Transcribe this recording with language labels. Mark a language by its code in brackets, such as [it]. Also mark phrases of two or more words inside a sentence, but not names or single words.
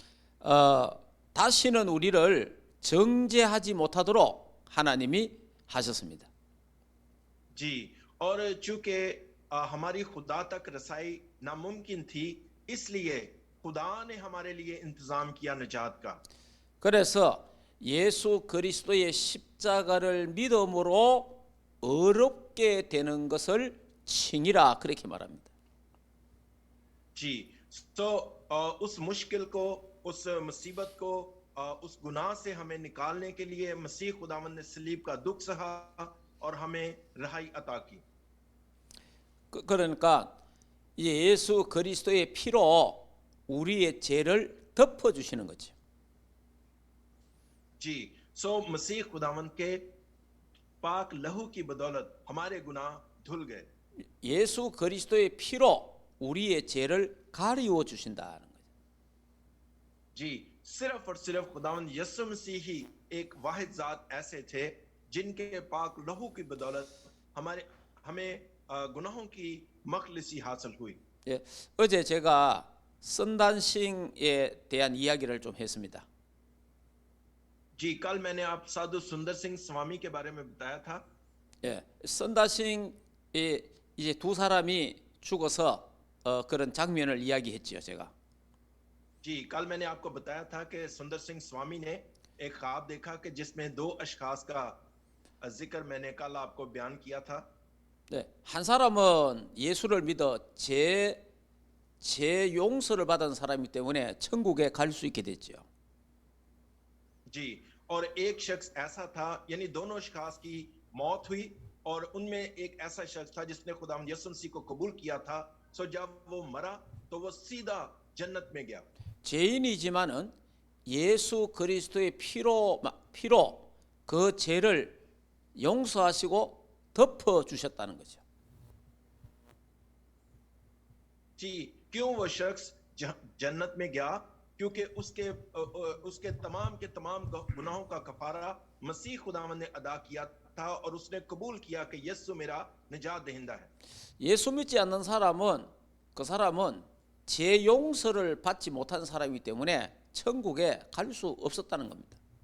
[ko] 다시는 우리를 정죄하지 못하도록 하나님이 하셨습니다. [ur] جی، اور چونکہ ہماری خدا تک رسائی ناممکن تھی، اس لیے خدا نے ہمارے لیے انتظام کیا نجات کا. [ko] 그래서 예수 그리스도의 십자가를 믿음으로 어렵게 되는 것을 칭이라 그렇게 말합니다. [ur] جی، تو اس مشکل کو، اس مصیبت کو، اس گناہ سے ہمیں نکالنے کے لیے مسیح خداوند نے صلیب کا دکھ سہا اور ہمیں رہائی عطا کی. [ko] 그러니까 이제 예수 그리스도의 피로 우리의 죄를 덮어 주시는 거죠. [ur] جی، سو مسیح خداوند کے پاک لہو کی بدولت ہمارے گناہ دھل گئے. [ko] 예수 그리스도의 피로 우리의 죄를 가리워 주신다는 거죠. [ur] جی، صرف اور صرف خداوند یسوع مسیح ہی ایک واحد ذات ایسے تھے جن کے پاک لہو کی بدولت ہمیں گناہوں کی مخلصی حاصل ہوئی. [ko] 예, 어제 제가 선단싱에 대한 이야기를 좀 했습니다. [ur] جی، کل میں نے آپ سادھو سندر سنگھ سوامی کے بارے میں بتایا تھا. [ko] 예, 선다싱에 이제 두 사람이 죽어서 그런 장면을 이야기했지요, 제가. [ur] جی، کل میں نے آپ کو بتایا تھا کہ سندر سنگھ سوامی نے ایک خواب دیکھا کہ جس میں دو اشخاص کا ذکر میں نے کل آپ کو بیان کیا تھا. [ko] 네, 한 사람은 예수를 믿어 죄 용서를 받은 사람이기 때문에 천국에 갈 수 있게 됐죠. [ur] جی، اور ایک شخص ایسا تھا، یعنی دونوں اشخاص کی موت ہوئی اور ان میں ایک ایسا شخص تھا جس نے خداوند یسوع مسیح کو قبول کیا تھا. سو جب وہ مرا تو وہ سیدھا جنت میں گیا. [ko] 죄인이지만은 예수 그리스도의 피로 그 죄를 용서하시고 덮어 주셨다는 거죠. [ur] جی، کیوں وہ شخص جنت میں گیا? کیونکہ اس کے تمام کے تمام گناہوں کا کفارہ مسیح خداوند نے ادا کیا تھا اور اس نے قبول کیا کہ یسوع میرا نجات دہندہ ہے. [ko] 예수 믿지 않는 사람은 그 사람은 죄 용서를 받지 못한 사람이기 때문에 천국에 갈 수 없었다는 겁니다.